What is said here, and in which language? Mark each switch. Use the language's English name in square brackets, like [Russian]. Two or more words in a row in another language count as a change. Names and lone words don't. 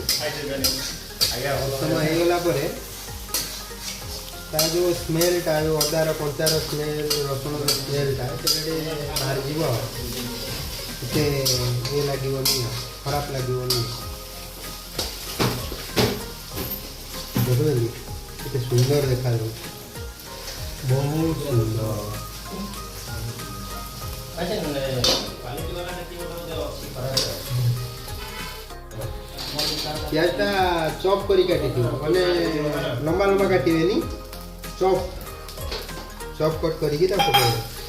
[Odia] ସମୟ ହେଇଗଲା ପରେ ତାର ଯେଉଁ ସ୍ମେଲ୍ଟା, ଯେଉଁ ଅଦାର କଞ୍ଚାର ସ୍ମେଲ୍, ରସୁଣର ସ୍ମେଲ୍ଟା ସେଟା ଟିକେ ବାହାରିଯିବ। ଏତେ ଇଏ ଲାଗିବନି, ଖରାପ ଲାଗିବନି। ଦେଖୁଛନ୍ତି କେତେ ସୁନ୍ଦର ଦେଖାଯାଉଛି। ବହୁତ ସୁନ୍ଦର ପିଆଜଟା ଚପ୍ କରି କାଟି ମାନେ ଲମ୍ବା ଲମ୍ବା କାଟିବେନି [English] chop cut [Odia] କରିକି ପକାଇବେ